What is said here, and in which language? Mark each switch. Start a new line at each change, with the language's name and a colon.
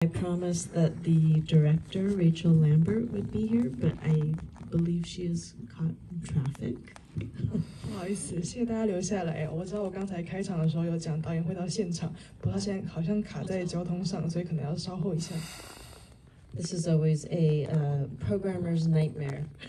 English: I promised that the director, Rachel Lambert, would be here, but I believe she is caught in traffic.
Chinese: 不好意思，谢谢大家留下来。我知道我刚才开场的时候有讲导演会到现场，不过他现在好像卡在交通上，所以可能要稍后一下。
English: This is always a programmer's nightmare.